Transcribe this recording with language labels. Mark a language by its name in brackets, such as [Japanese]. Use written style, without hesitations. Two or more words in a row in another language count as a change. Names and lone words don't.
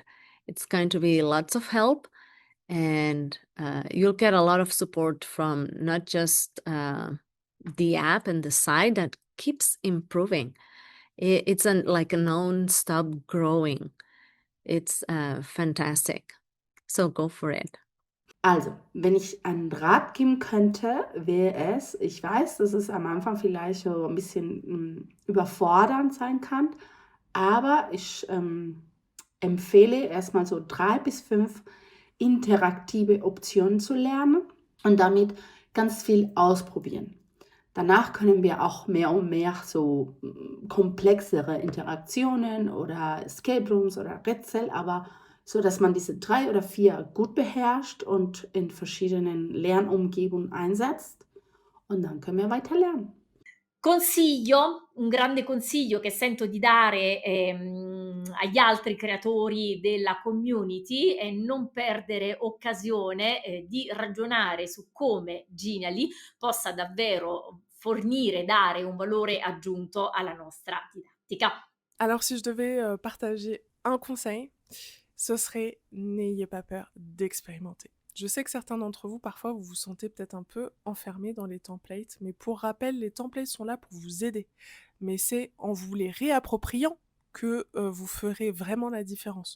[English] It's going to be lots of help, and you'll get a lot of support from not just the app and the site that keeps improving. It's like a non-stop growing. It's fantastic. So go for it. [German] Also, wenn ich einen Rat geben könnte, wäre es, ich weiß, dass es am Anfang vielleicht so ein bisschen überfordernd sein kann, aber ich empfehle erstmal so 3 bis 5 interaktive Optionen zu lernen und damit ganz viel ausprobieren. Danach können wir auch mehr und mehr so komplexere Interaktionen oder [English] Escape Rooms [German] oder Rätsel, aber so, dass man diese 3 oder 4 gut beherrscht und in verschiedenen Lernumgebungen einsetzt. Und dann können wir weiter lernen. [Italian] Un grande consiglio che sento di dare agli altri creatori della community è non perdere occasione di ragionare su come Genially possa davvero fornire, dare un valore aggiunto alla nostra didattica. [French] Alors si je devais partager un conseil, ce serait n'ayez pas peur d'expérimenter. Je sais que certains d'entre vous, parfois, vous vous sentez peut-être un peu enfermés dans les templates, mais pour rappel, les templates sont là pour vous aider. Mais c'est en vous les réappropriant que vous ferez vraiment la différence.